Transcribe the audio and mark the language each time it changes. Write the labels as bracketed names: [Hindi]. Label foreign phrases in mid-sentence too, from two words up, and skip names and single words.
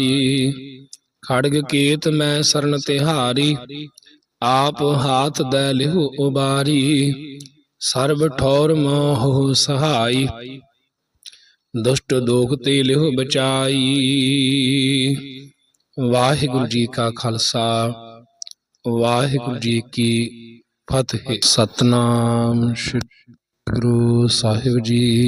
[Braj] खड़ग कीत मैं शरण तिहारी, आप हाथ दै लिहु उबारी। सर्ब ठौर मोह सहाय, दुष्ट दोख ते लिहु बचाई। [Punjabi] ਵਾਹਿਗੁਰੂ ਜੀ ਕਾ ਖਾਲਸਾ, ਵਾਹਿਗੁਰੂ ਜੀ ਕੀ ਫਤਿਹ। ਸਤਨਾਮ ਸ੍ਰੀ ਗੁਰੂ ਸਾਹਿਬ ਜੀ।